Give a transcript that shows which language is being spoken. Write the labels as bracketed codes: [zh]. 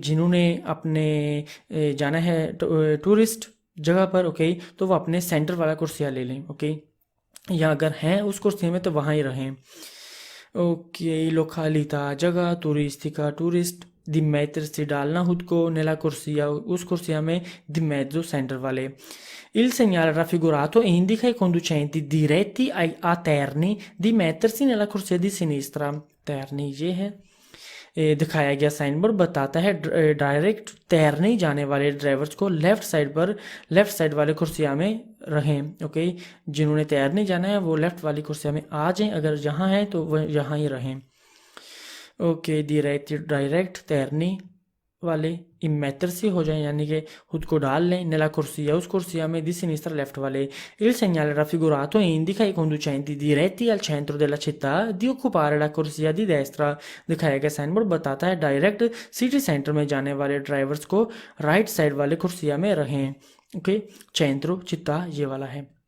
[hi] जिन्होंने अपने जाना है टूरिस्ट जगह पर, ओके, तो वो अपने सेंटर वाला कुर्सिया ले लें, ओके। या अगर हैं उस कुर्सी में तो वहाँ ही रहें, ओके। लोकालिता जगह, turistica टूरिस्ट, दी mettersi से डालना खुद को, नेला कुर्सिया उस कुर्सिया में, दी mezzo सेंटर वाले। [it] Il segnale raffigurato indica ai conducenti diretti a terni di mettersi nella corsia di sinistra, terni [hi] ये है। दिखाया गया साइन बोर्ड बताता है डायरेक्ट तैरने जाने वाले ड्राइवर्स को लेफ्ट साइड वाले कुर्सिया में रहें, ओके। जिन्होंने तैरने जाना है वो लेफ्ट वाली कुर्सिया में आ जाएं, अगर यहाँ है तो वह यहाँ ही रहें, ओके। डायरेक्ट तैरने वाले immettersi हो जाएं, यानी कि खुद को डाल लें [it] nella corsia, [hi] उस corsia में [it] di sinistra [hi] left वाले. [it] Il segnale raffigurato indica ai conducenti diretti al centro della città di occupare la corsia di destra. [hi] दिखाया गया साइनबोर्ड बताता है डायरेक्ट सिटी सेंटर में जाने वाले ड्राइवर्स को राइट साइड वाले कुर्सिया में रहें. ओके, centro città ये वाला है.